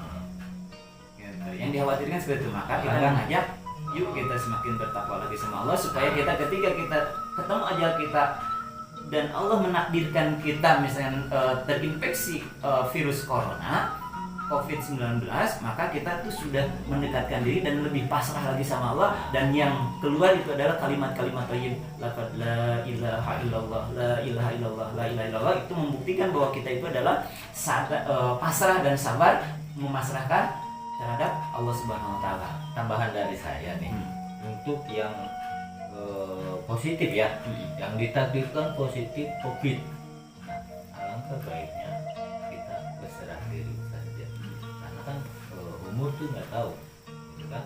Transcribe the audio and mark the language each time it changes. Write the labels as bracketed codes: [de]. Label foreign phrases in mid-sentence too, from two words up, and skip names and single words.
[id] Yang dikhawatirkan seperti itu. Maka kita mengajak, yuk kita semakin bertakwa lagi sama Allah supaya kita ketika kita ketemu ajal kita dan Allah menakdirkan kita misalnya terinfeksi virus corona COVID-19, maka kita tuh sudah mendekatkan diri dan lebih pasrah lagi sama Allah, dan yang keluar itu adalah kalimat-kalimat thayyib, lafaz [ar] لا إله إلا الله, لا إله إلا الله, لا إله إلا الله. [id] Itu membuktikan bahwa kita itu adalah pasrah dan sabar memasrahkan terhadap Allah [ar] سبحانه وتعالى. [id] Tambahan dari saya nih, untuk yang positif ya, yang ditakdirkan positif COVID, alangkah baiknya kita berserah diri saja, karena kan umur tuh nggak tahu, gitu kan?